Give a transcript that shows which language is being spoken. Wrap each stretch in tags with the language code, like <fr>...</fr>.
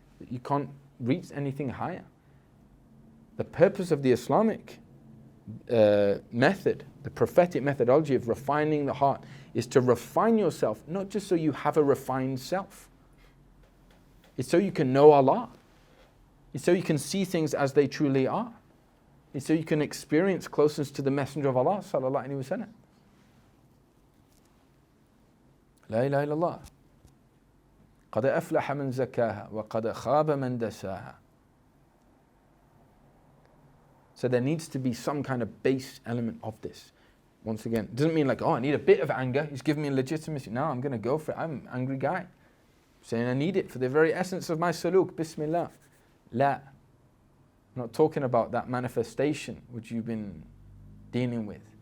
<en>You can't reach anything higher. The purpose of the Islamic method, the prophetic methodology of refining the heart, is to refine yourself, not just so you have a refined self. It's so you can know Allah. It's so you can see things as they truly are. It's so you can experience closeness to the Messenger of Allah sallallahu alaihi wasallam.</en> <ar>La ilaha illallah. قد أفلح من زكاها وقد خاب من دساها.</ar> <en>So there needs to be some kind of base element of this. Once again, it doesn't mean like, I need a bit of anger. He's giving me legitimacy. No, I'm going to go for it. I'm an angry guy. Saying I need it for the very essence of my saluk. Bismillah. La. I'm not talking about that manifestation which you've been dealing with.</en>